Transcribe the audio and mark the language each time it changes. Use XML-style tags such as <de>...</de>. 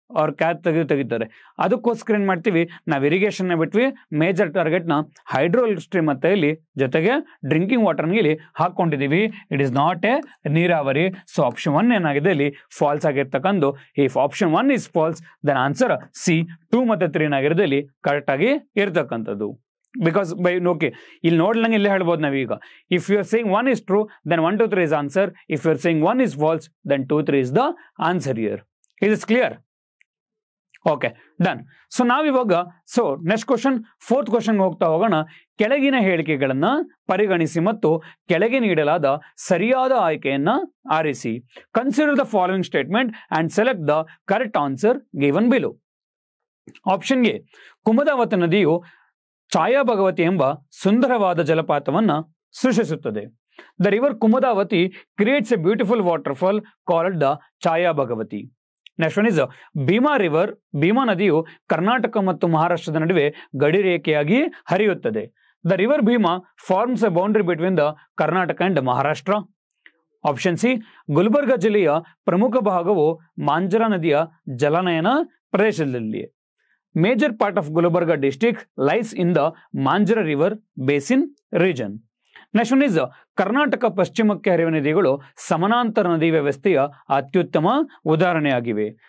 <kn>ಅವ್ರ ಕ್ಯಾಚ್ ತೆಗಿತಾರೆ. ಅದಕ್ಕೋಸ್ಕರ ಏನ್ ಮಾಡ್ತೀವಿ, ನಾವು ಇರಿಗೇಷನ್ ಬಿಟ್ವಿ, ಮೇಜರ್ ಟಾರ್ಗೆಟ್ ನ ಹೈಡ್ರೋ ಸ್ಟ್ರೀಮ್ ಮತ್ತೆ ಇಲ್ಲಿ ಜೊತೆಗೆ ಡ್ರಿಂಕಿಂಗ್ ವಾಟರ್ ಇಲ್ಲಿ ಹಾಕೊಂಡಿದೀವಿ.</kn> <en>it is not a</en> <kn>ನೀರಾವರಿ. ಸೊ ಆಪ್ಷನ್ 1 ಏನಾಗಿದೆ ಇಲ್ಲಿ ಫಾಲ್ಸ್ ಆಗಿರ್ತಕ್ಕಂಥ.</kn> <en>if option 1 is false, then answer C</en> <kn>2 ಮತ್ತೆ 3 ಏನಾಗಿರೋದು ಇಲ್ಲಿ ಕರೆಕ್ಟ್ ಆಗಿ ಇರ್ತಕ್ಕಂಥದ್ದು. ಬಿಕಾಸ್ ಬೈ ಓಕೆ, ಇಲ್ಲಿ ನೋಡ್ಲಂಗೆ ಇಲ್ಲೇ ಹೇಳ್ಬೋದು ನಾವೀಗ.</kn> <en>If you are saying 1 is true, then 1 2 3 is answer. If you are saying 1 is false, then 2 3 is the answer here. Is this clear? Okay, done.</en> <kn>So ನಾವಿವಾಗ next question, 4th question ಹೋಗ್ತಾ ಹೋಗೋಣ. ಕೆಳಗಿನ ಹೇಳಿಕೆಗಳನ್ನ ಪರಿಗಣಿಸಿ ಮತ್ತು ಕೆಳಗೆ ನೀಡಲಾದ ಸರಿಯಾದ ಆಯ್ಕೆಯನ್ನ ಆರಿಸಿ.</kn> <en>Consider the following statement and select the correct answer given below.</en> <kn>Option A, ಕುಮದಾವತಿ ನದಿಯು ಛಾಯಾ ಭಗವತಿ ಎಂಬ ಸುಂದರವಾದ ಜಲಪಾತವನ್ನ ಸೃಷ್ಟಿಸುತ್ತದೆ.</kn> <en>The river Kumudavathi creates a beautiful waterfall called the Chaya Bhagavathi. Next one is</en> <kn>Bima river. Bima ನದಿಯು ಕರ್ನಾಟಕ ಮತ್ತು ಮಹಾರಾಷ್ಟ್ರದ ನಡುವೆ ಗಡಿ ರೇಖೆಯಾಗಿ ಹರಿಯುತ್ತದೆ.</kn> <en>The river Bhima forms a boundary between the Karnataka and Maharashtra.</en> <kn>Option C, Gulbarga ಜಿಲ್ಲೆಯ ಪ್ರಮುಖ ಭಾಗವು ಮಾಂಜರಾ ನದಿಯ ಜಲನಯನ ಪ್ರದೇಶದಲ್ಲಿ.</kn> <en>Major part of Gulbarga district lies in the Manjara River Basin region. Next one is</en> <kn>Karnataka ಪಶ್ಚಿಮಕ್ಕೆ ಹರಿಯುವ ನದಿಗಳು ಸಮಾನಾಂತರ ನದಿ ವ್ಯವಸ್ಥೆಯ ಅತ್ಯುತ್ತಮ ಉದಾಹರಣೆಯಾಗಿವೆ.</kn>